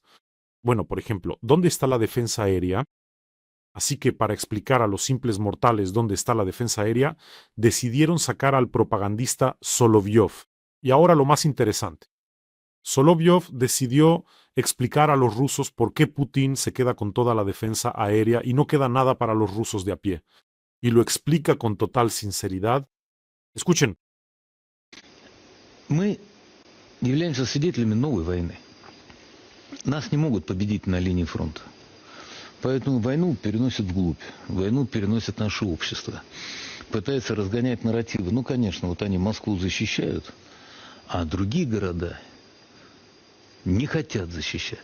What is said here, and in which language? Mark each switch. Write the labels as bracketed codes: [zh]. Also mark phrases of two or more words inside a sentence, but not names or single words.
[es] Bueno, por ejemplo, ¿dónde está la defensa aérea? Así que para explicar a los simples mortales dónde está la defensa aérea, decidieron sacar al propagandista Solovyov. Y ahora lo más interesante. Solovyov decidió explicar a los rusos por qué Putin se queda con toda la defensa aérea y no queda nada para los rusos de a pie. Y lo explica con total sinceridad. Escuchen. [ru] Мы являемся свидетелями новой войны. Нас не могут победить на линии фронта. Поэтому войну переносят вглубь, войну переносят наше общество. Пытаются разгонять нарративы. Ну, конечно, вот они Москву защищают, а другие города не хотят защищать.